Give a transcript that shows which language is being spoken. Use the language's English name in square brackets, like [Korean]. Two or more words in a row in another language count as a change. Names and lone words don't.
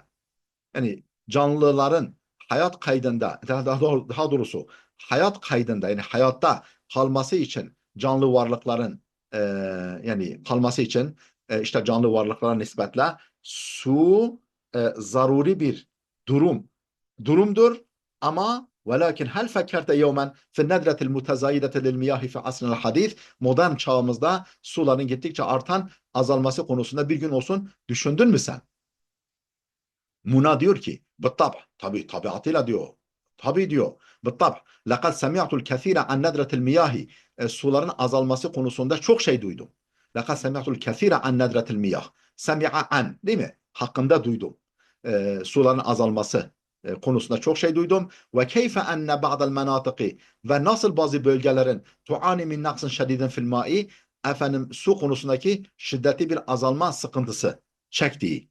[Turkish] Yani canlıların hayat kaydında, daha doğrusu hayat kaydında, yani hayatta kalması için canlı varlıkların e, yani kalması için işte canlı varlıklara nispetle su zaruri bir durum durumdur, ama velakin [Arabic] هل فكرت يوما في الندرة المتزايدة للمياه في العصر الحديث, [Turkish] modern çağımızda suların gittikçe artan azalması konusunda bir gün olsun düşündün mü sen? Muna diyor ki بالطبع, tabi tabiatıyla diyor. Tabi diyor. [Arabic] بالطبع. لقد سمعت الكثير عن ندرة المياه, [Turkish] suların azalması konusunda çok şey duydum. [Arabic] لقد سمعت الكثير عن ندرة المياه. سمع عن, [Turkish] değil mi? Hakkında duydum. Suların azalması konusunda çok şey duydum. [Arabic] وكيف أن بعض المناطق, [Turkish] ve nasıl bazı bölgelerin [Arabic] تعاني من نقص شديد في الماء, [Turkish] efendim su konusundaki şiddetli bir azalma sıkıntısı çektiği.